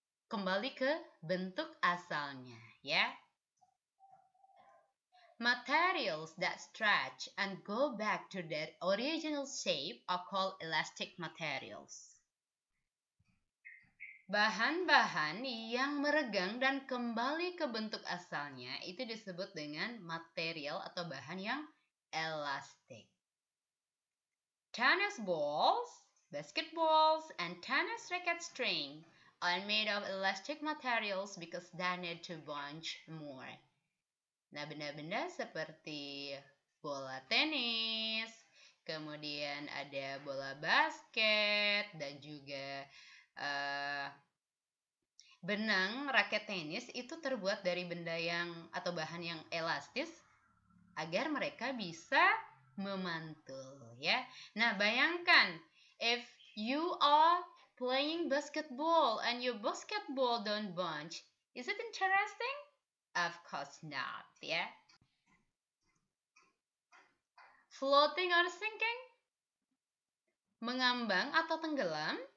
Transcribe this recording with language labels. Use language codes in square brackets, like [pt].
[id] Kembali ke bentuk asalnya, ya. [en] Materials that stretch and go back to their original shape are called elastic materials. [id] Bahan-bahan yang meregang dan kembali ke bentuk asalnya itu disebut dengan material atau bahan yang elastik. [en] Tennis balls, basketballs, and tennis racket string are made of elastic materials because they need to bunch more. [id] Nah, benda-benda seperti bola tenis, kemudian ada bola basket, dan juga benang raket tenis itu terbuat dari benda yang atau bahan yang elastis agar mereka bisa memantul, ya. Nah, bayangkan [en] if you are playing basketball and your basketball don't bunch, is it interesting? Of course not, ya. Floating or sinking? [id] Mengambang atau tenggelam?